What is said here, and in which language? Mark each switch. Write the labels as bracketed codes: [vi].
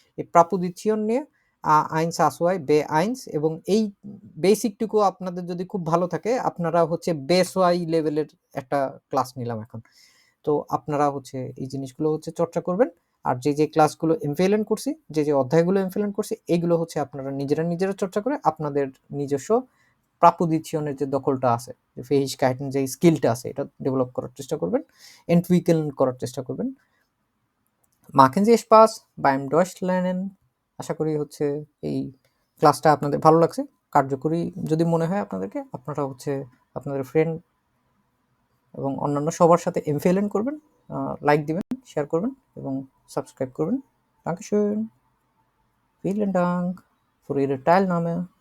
[bn] এই প্রাপোজিশন নিয়ে আইনস আসওয়াই বে আইনস এবং এই বেসিকটুকু আপনাদের যদি খুব ভালো থাকে, আপনারা হচ্ছে বেসওয়াই লেভেলের একটা ক্লাস নিলাম এখন, তো আপনারা হচ্ছে এই জিনিসগুলো হচ্ছে চর্চা করবেন। আর যে যে ক্লাসগুলো এমফেলেন্ট করছি, যে যে অধ্যায়গুলো এমফেলেন্ট করছি, এগুলো হচ্ছে আপনারা নিজেরা চর্চা করে আপনাদের নিজস্ব প্রাপোজিশনের যে দখলটা আছে, যে ফেহিশকাইটেন যে স্কিলটা আছে এটা ডেভেলপ করার চেষ্টা করবেন, এন্টউইকেল করার চেষ্টা করবেন। [de] Machen Sie Spaß beim Deutsch lernen. [bn] আশা করি হচ্ছে এই ক্লাসটা আপনাদের ভালো লাগছে, কার্যকরী যদি মনে হয় আপনাদেরকে, আপনারা হচ্ছে আপনাদের ফ্রেন্ড এবং অন্যান্য সবার সাথে এমফেলেন্ট করবেন, লাইক দিবেন, শেয়ার করবেন এবং সাবস্ক্রাইব করবেন। [de] Dankeschön. Vielen Dank für Ihre Teilnahme.